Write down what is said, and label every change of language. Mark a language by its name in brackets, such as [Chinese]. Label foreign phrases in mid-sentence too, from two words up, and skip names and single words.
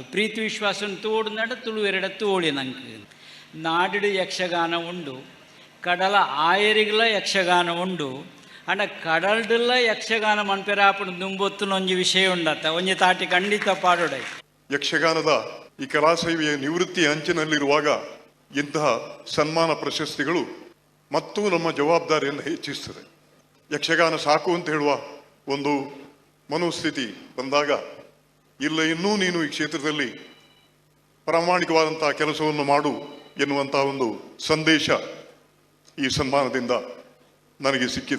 [Tulu] ಪ್ರೀತಿ ವಿಶ್ವಾಸನ ತೋಡು ನಡ ತುಳುವೆರಡ ತೋಳಿ ನಂಗೆ ನಾಡಿಡು ಯಕ್ಷಗಾನ ಉಂಡು, ಕಡಲ ಆಯರಿಗಲ ಯಕ್ಷಗಾನ ಉಂಡು ಅಂಡ ಕಡಲ್ಡಲ್ಲ ಯಕ್ಷಗಾನ ಮನ್ಪೆರಾಪುಂಡು ದುಂಬೊತ್ತು ಒಂಜಿ ವಿಷಯ ಉಂಡತ್ತ ಒಂಜಿ ತಾಟಿ ಖಂಡಿತ ಪಾಡೋಡೈ. [Kannada] ಯಕ್ಷಗಾನದ ಈ ಕಲಾಸೇವೆಯ ನಿವೃತ್ತಿ ಅಂಚಿನಲ್ಲಿರುವಾಗ ಇಂತಹ ಸನ್ಮಾನ ಪ್ರಶಸ್ತಿಗಳು ಮತ್ತೂ ನಮ್ಮ ಜವಾಬ್ದಾರಿಯನ್ನು ಹೆಚ್ಚಿಸ್ತದೆ. ಯಕ್ಷಗಾನ ಸಾಕು ಅಂತ ಹೇಳುವ ಒಂದು ಮನೋಸ್ಥಿತಿ ಬಂದಾಗ ಇಲ್ಲ, ಇನ್ನೂ ನೀನು ಈ ಕ್ಷೇತ್ರದಲ್ಲಿ ಪ್ರಾಮಾಣಿಕವಾದಂತಹ ಕೆಲಸವನ್ನು ಮಾಡು ಎನ್ನುವಂತಹ ಒಂದು ಸಂದೇಶ ಈ ಸನ್ಮಾನದಿಂದ ನನಗೆ ಸಿಕ್ಕಿದೆ.